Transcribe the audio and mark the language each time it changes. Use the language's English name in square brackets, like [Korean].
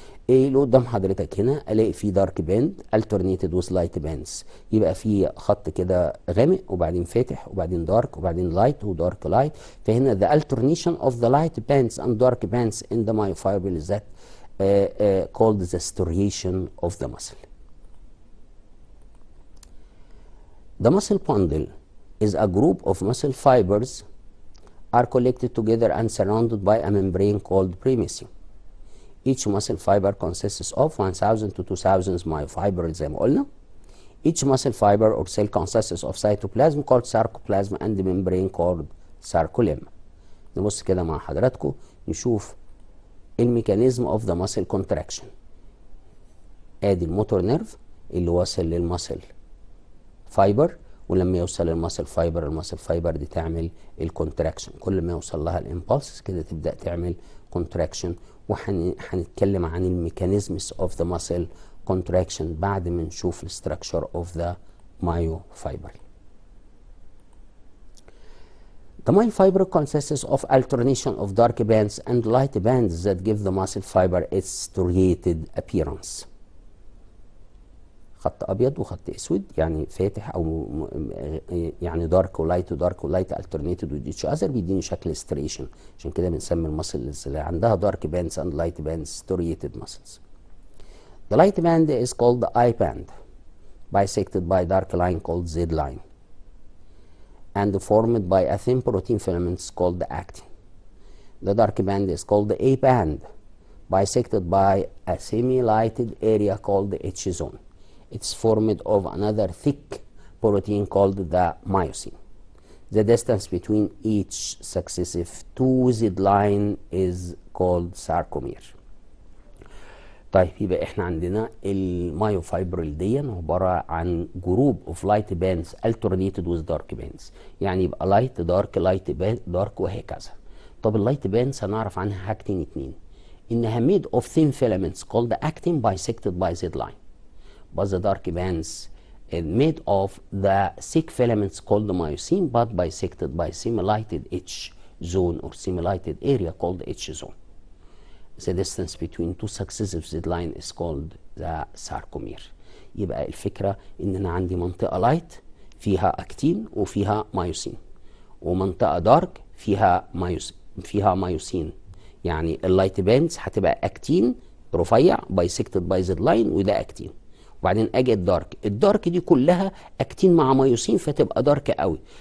[Arabic] ايه اللي قدام حضرتك هنا؟ الاقي فيه دارك باند [English] alternated with light bands، [Arabic] يبقى في خط كده غامق وبعدين فاتح وبعدين دارك وبعدين لايت ودارك لايت. [English] فهنا the alternation of the light bands and dark bands in the myofibril is that called the striation of the muscle. The muscle bundle is a group of muscle fibers are collected together and surrounded by a membrane called premesentery. Each muscle fiber consists of 1000 to 2000 myofibrils [Arabic] زي ما قلنا. [English] Each muscle fiber or cell consists of cytoplasm called sarcoplasm and membrane called sarcolemma. [Arabic] نبص كده مع حضراتكم نشوف الميكانيزم [English] of the muscle contraction. [Arabic] ادي الموتور نيرف اللي واصل للمسل فايبر، ولما يوصل للمسل فايبر، المسل فايبر دي تعمل الكونتراكشن، كل ما يوصل لها الامبulses كده تبدا تعمل كونتراكشن. وهنتكلم عن الميكانيزمز اوف ذا مسل كونتراكشن بعد ما نشوف الستراكشر اوف ذا مايوفايبر. [English] The myofiber consists of alternation of dark bands and light bands that give the muscle fiber its striated appearance. [Arabic] خط ابيض وخط اسود، يعني فاتح او يعني دارك ولايت ودارك ولايت [English] alternated with each other [Arabic] بيديني شكل striation. عشان كده بنسمي المسلز اللي عندها [English] dark bands and light bands striated muscles. The light band is called the I band, bisected by dark line called Z line, and formed by a thin protein filaments called the actin. The dark band is called the A band, bisected by a semi-lighted area called the H zone. It's formed of another thick protein called the myosin. The distance between each successive two Z line is called sarcomere. [Arabic] طيب يبقى احنا عندنا المايوفايبرل دي عباره عن جروب اوف لايت باندز [English] alternated with dark bands، [Arabic] يعني يبقى لايت دارك لايت دارك وهكذا. طب اللايت باندز هنعرف عنها حاجتين اتنين، انها [English] made of thin filaments called the actin bisected by Z line. But the dark bands is made of the thick filaments called the myosin but bisected by semi-lighted H zone or semi-lighted area called the H zone. The distance between two successive Z line is called the sarcomere. [Arabic] يبقى الفكرة ان انا عندي منطقة لايت فيها اكتين وفيها مايوسين، ومنطقة دارك فيها مايوسين. يعني اللايت باندز هتبقى اكتين رفيع بايسكتد باي زد لاين وده اكتين، وبعدين اجي الدارك دي كلها اكتين مع مايوسين فتبقى دارك قوي.